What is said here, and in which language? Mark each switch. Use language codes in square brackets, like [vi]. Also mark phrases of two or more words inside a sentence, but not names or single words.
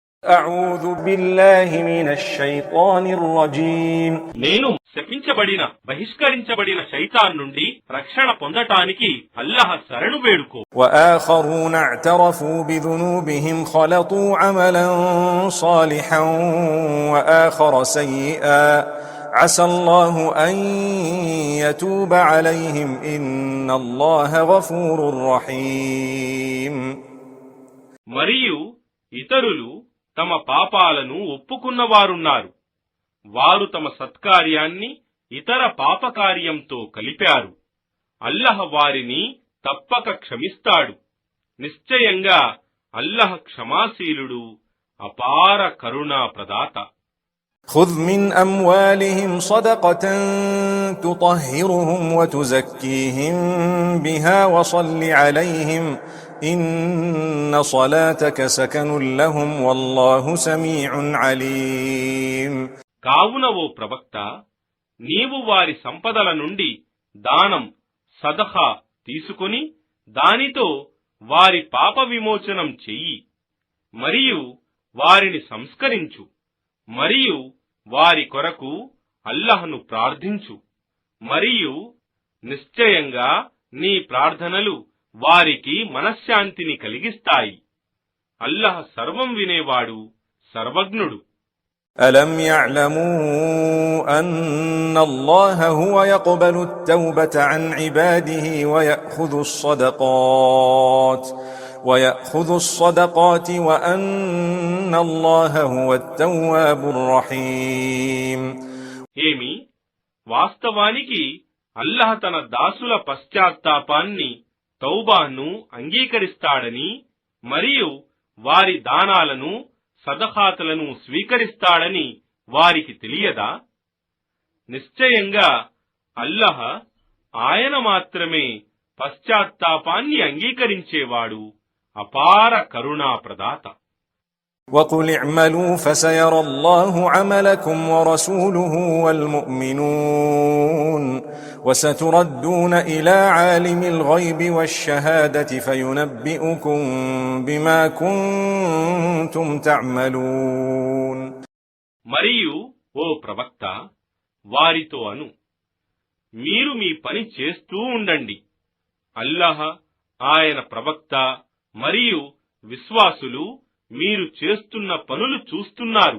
[ar] أعوذ بالله من الشيطان الرجيم [te] నేను శపించబడిన బహిష్కరించబడిన శైతాన్ నుండి రక్షణ పొందటానికి అల్లాహ్ శరణు వేడుకో. [ar] وآخرون اعترفوا بذنوبهم خلطوا عملا صالحا وآخر سيئا عسى الله أن يتوب عليهم إن الله غفور رحيم. [te] మరియు ఇతరులు తమ పాపాలను ఒప్పుకున్నవారున్నారు. వారు తమ సత్కార్యాన్ని ఇతర పాపకార్యంతో కలిపారు. అల్లాహ్ వారిని తప్పక క్షమిస్తాడు. నిశ్చయంగా అల్లాహ్ క్షమాశీలుడు, అపార కరుణా ప్రదాత. [ar] خذ من أموالهم صدقة تطهرهم وتزكيهم بها وصل عليهم إن صلاتك سكن لهم والله سميع عليم. [te] కావున ఓ ప్రవక్త, నీవు వారి సంపదల నుండి దానం సదఖా తీసుకుని దానితో వారి పాప విమోచనం చెయ్యి, మరియు వారిని సంస్కరించు, మరియు వారి కొరకు అల్లాహ్ను ప్రార్థించు, మరియు నిశ్చయంగా నీ ప్రార్థనలు వారికి మనశ్శాంతిని కలిగిస్తాయి. అల్లాహ్ సర్వం వినేవాడు, సర్వజ్ఞుడు. [ar] ألم يعلموا أن الله هو يقبل التوبة عن عباده ويأخذ الصدقات وأن الله هو التواب الرحيم. [te] ఏమి వాస్తవానికి అల్లాహ్ తన దాసుల పశ్చాత్తాపాన్ని తౌబాను అంగీకరిస్తాడని మరియు వారి దానాలను సదఖాతులను స్వీకరిస్తాడని వారికి తెలియదా? నిశ్చయంగా అల్లాహ్ ఆయన మాత్రమే పశ్చాత్తాపాన్ని అంగీకరించేవాడు, అపార కరుణా ప్రదాత. [ar] وَقُلِ اعْمَلُوا فَسَيَرَى اللَّهُ عَمَلَكُمْ وَرَسُولُهُ وَالْمُؤْمِنُونَ وَسَتُرَدُّونَ إِلَى عَالِمِ الْغَيْبِ وَالشَّهَادَةِ فَيُنَبِّئُكُم بِمَا كُنتُمْ تَعْمَلُونَ. [te] మరియు ఓ ప్రవక్త, వారితో అను, మీరు మీ పని చేస్తూ ఉండండి. అల్లాహ్, ఆయన ప్రవక్త మరియు విశ్వాసులు మీరు చేస్తున్న పనులు చూస్తున్నారు.